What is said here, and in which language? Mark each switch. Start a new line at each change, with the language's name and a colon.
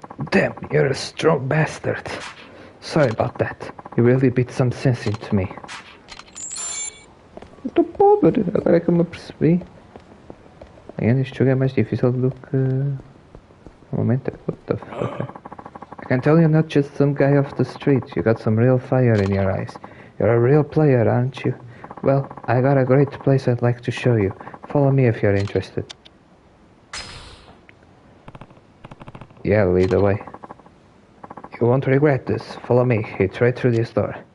English: Damn, you're a strong bastard. Sorry about that. You really beat some sense into me.
Portuguese: Eu tô pobre, agora é que eu me apercebi. Again, este jogo é mais difícil do que... Normalmente.
English: What the fuck? I can tell you're not just some guy off the street. You got some real fire in your eyes. You're a real player, aren't you? Well, I got a great place I'd like to show you. Follow me if you're interested. Yeah, lead the way. You won't regret this. Follow me. It's right through this door.